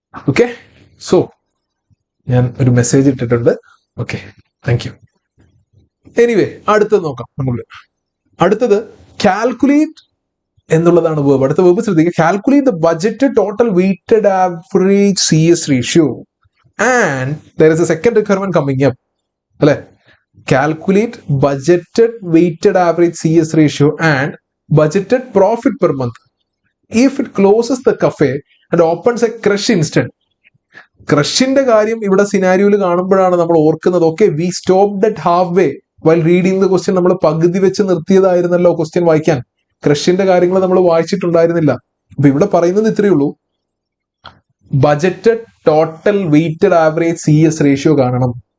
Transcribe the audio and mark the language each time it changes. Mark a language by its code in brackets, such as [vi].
[ml] Okay, so ഞാൻ ഒരു message ഇട്ടിട്ടുണ്ട്. Okay, thank you. എനിവേ, അടുത്തത് നോക്കാം നമുക്ക്. അടുത്തത് കാൽക്കുലേറ്റ് എന്നുള്ളതാണ് വേർബ്. അടുത്ത വേർബ് ശ്രദ്ധിക്കുക. [en] Calculate the budget total weighted average CS ratio and there is a second requirement coming up, അല്ലെ? Calculate budgeted weighted average CS ratio and budgeted profit per month if it closes the cafe and opens a crush instant. [ml] ക്രഷിന്റെ കാര്യം ഇവിടെ സിനാരിയോയിൽ കാണുമ്പോഴാണ് നമ്മൾ ഓർക്കുന്നത്, [en] Okay we stopped at half way while reading the question. [ml] നമ്മൾ പകുതി വെച്ച് നിർത്തിയതായിരുന്നല്ലോ question വായിക്കാൻ. ക്രഷിന്റെ കാര്യങ്ങൾ നമ്മൾ വായിച്ചിട്ടുണ്ടായിരുന്നില്ല. അപ്പൊ ഇവിടെ പറയുന്നത് ഇത്രയേ ഉള്ളൂ, budgeted total weighted average CS ratio കാണണം.